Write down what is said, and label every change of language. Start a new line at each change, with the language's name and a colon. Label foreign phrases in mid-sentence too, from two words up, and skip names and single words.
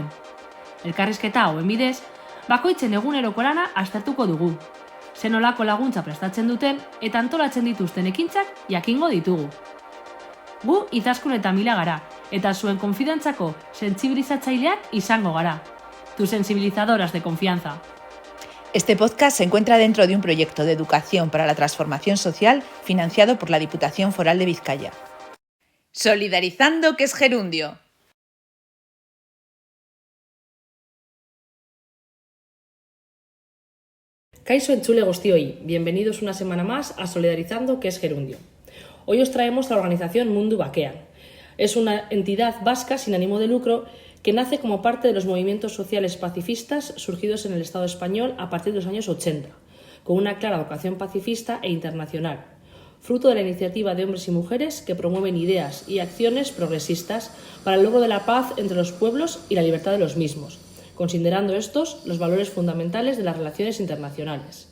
Basque: Elkarrizketa hauen bidez, bakoitzen eguneroko lana aztertuko dugu. Zenolako laguntza prestatzen duten eta antolatzen dituzten ekintzak jakingo ditugu. Gu Izaskun eta Mila gara, eta zuen konfidantzako sentsibilizatzaileak izango gara.
Spanish: Tu sensibilizadoras de confianza. Este podcast se encuentra dentro de un proyecto de educación para la transformación social financiado por la Diputación Foral de Vizcaya. Solidarizando, que es gerundio.
Basque: Kaixo entzule guztioi,
Spanish: bienvenidos una semana más a Solidarizando, que es gerundio. Hoy os traemos la organización Mundu Bakean. Es una entidad vasca sin ánimo de lucro que nace como parte de los movimientos sociales pacifistas surgidos en el Estado español a partir de los años 80, con una clara vocación pacifista e internacional, fruto de la iniciativa de hombres y mujeres que promueven ideas y acciones progresistas para el logro de la paz entre los pueblos y la libertad de los mismos, considerando estos los valores fundamentales de las relaciones internacionales.